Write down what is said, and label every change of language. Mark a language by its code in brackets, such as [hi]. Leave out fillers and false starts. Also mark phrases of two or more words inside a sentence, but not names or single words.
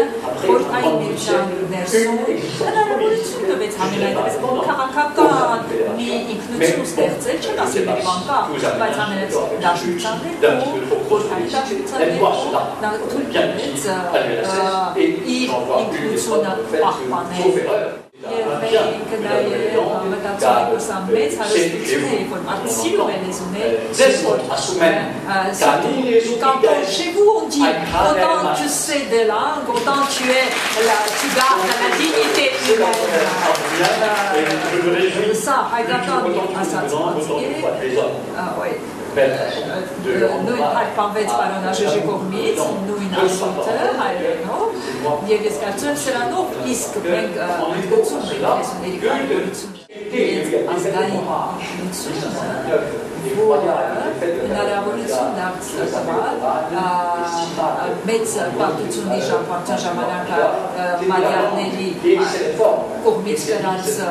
[hy] խորհրդային միության ներսում հնարավորություն տվեց համենայնպես քաղաքական մի ինքնություն ստեղծել, չեմ ասել մի բան կա, բայց ամենից դաշնության ներքո խորհրդային դաշնության նա թույլտվեց իր ինքնությունը պահպանել եւ մենք նաեւ մտածում ենք սա մեծ հարստություն է որ սիրում են լեզուներ [fr] quand chez vous on dit autant tu sais de langue autant tu gardes la dignité humaine ça [hy] հայկական ասացված է նույն հայտնվեց պարոնաժեժի կողմից, նույն ասոտը հայերենով, և ես կարծում եմ սրանով իսկ մենք ընդգծում ենք լեզուների կարևորությունը և ազգային ինքնությունը, որը հնարավորություն դարձավ մեծ պարտությունների ժամանակ մադիարների կողմից կրած